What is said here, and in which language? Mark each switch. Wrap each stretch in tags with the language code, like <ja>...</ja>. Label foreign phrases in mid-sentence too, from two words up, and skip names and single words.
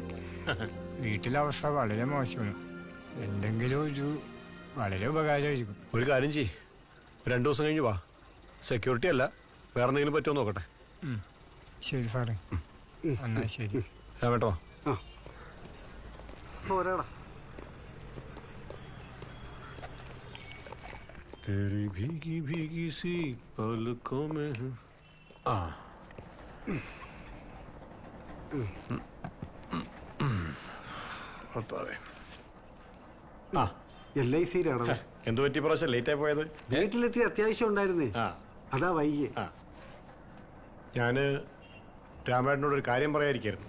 <ml>വീട്ടിലെ അവസ്ഥ വളരെ മോശമാണ്. എന്തെങ്കിലും ഒരു വളരെ ഉപകാരമായിരിക്കും. ഒരു കാര്യം ചെയ്യ്, 2 ദിവസം കഴിഞ്ഞ് വാ. സെക്യൂരിറ്റി അല്ല, വേറെ എന്തെങ്കിലും പറ്റുമോ നോക്കട്ടെ. ശരി സാറേ, എന്നാ ശരി. രാമേട്ടോ പോരാടാ.</ml> <hi>तेरी भीगी भीगी सी पलकों में हूँ.</hi> <ml>ആ ഭർത്താവേ. ആ LIC-യിലാണോ? എന്ത് പറ്റി പ്രാവശ്യം ലേറ്റ് ആയി പോയത്? വീട്ടിലെത്തി അത്യാവശ്യം ഉണ്ടായിരുന്നേ, ആ അതാ വൈകിയേ. ആ ഞാന് രാമേട്ടനോടൊരു കാര്യം പറയാതിരിക്കായിരുന്നു.</ml>